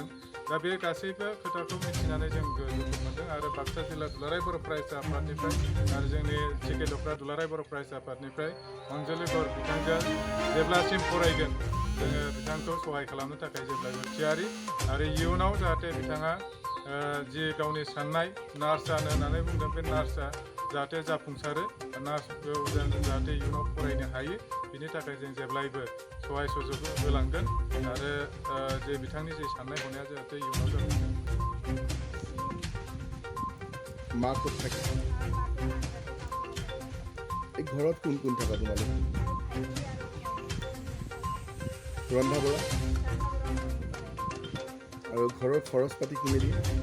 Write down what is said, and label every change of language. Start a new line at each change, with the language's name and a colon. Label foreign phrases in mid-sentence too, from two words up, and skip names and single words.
Bodo: दा बे गासैबो खोथाखौ मिथिनानै जों दुखु मोनदों आरो बाक्सा जिल्ला दुलाराय बर' फरायसा आफादनिफ्राय आरो जोंनि जिके दखरा दुलाराय बर' फरायसा आफादनिफ्राय अनजालि गर बिथांजों जेब्लासिम फरायगोन जोङो बिथांखौ सहाय खालामनो थाखाय जेब्लाबो थियारि आरो इयुनाव जाहाथे बिथाङा जि गावनि साननाय नार्स जानो होननानै बुंदों बे नार्सआ जाहाथे जाफुंसारो, नार्सखौ जों जाहाथे इयुनाव फरायनो हायो बिनि थाखाय जों जेब्लायबो सहाय सुजुग होलांगोन आरो जे बिथांनि जे साननाय हनाया जाहाथे इयुनाव जाफुंसारो।
Assamese: মা ক'ত থাকে? এই ঘৰত কোন কোন থকা তোমালোক? ৰন্ধা বঢ়া আৰু ঘৰৰ খৰচ পাতি কোনে দিয়ে?